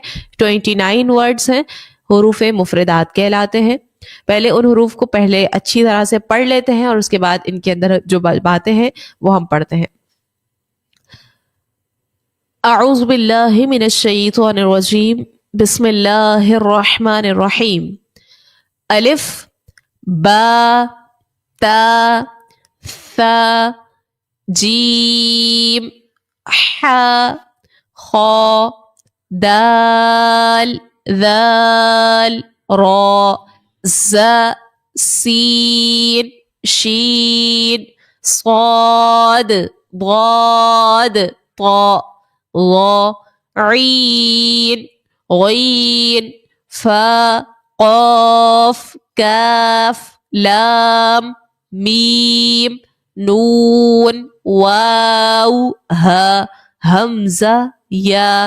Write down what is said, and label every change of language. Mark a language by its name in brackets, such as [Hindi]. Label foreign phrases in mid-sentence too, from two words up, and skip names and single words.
[Urdu] 29 ورڈز ہیں، حروف مفردات کہلاتے ہیں۔ پہلے ان حروف کو پہلے اچھی طرح سے پڑھ لیتے ہیں، اور اس کے بعد ان کے اندر جو باتیں ہیں وہ ہم پڑھتے ہیں۔ [Arabic] اعوذ باللہ من الشیطان الرجیم، بسم اللہ الرحمن الرحیم۔ [Urdu] الف، با، تا، ثا، جیم، ح، خ، دال، ذال، را، ز، سین، شین، صاد، ضاد، طاء، ظا، عین، غین، فا، قاف، کاف، لام، میم، نون، واو، ہا، حمزہ، یا۔